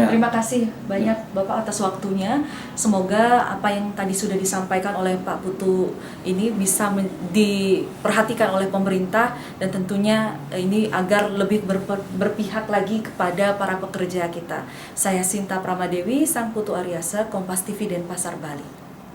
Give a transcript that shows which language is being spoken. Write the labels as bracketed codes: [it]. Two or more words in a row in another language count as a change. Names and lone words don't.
[id] Terima kasih banyak Bapak atas waktunya. Semoga apa yang tadi sudah disampaikan oleh Pak Putu ini bisa diperhatikan oleh pemerintah dan tentunya ini agar lebih berpihak lagi kepada para pekerja kita. Saya Sinta Pramadewi, Sang Putu Aryasa, Kompas TV Denpasar, Bali.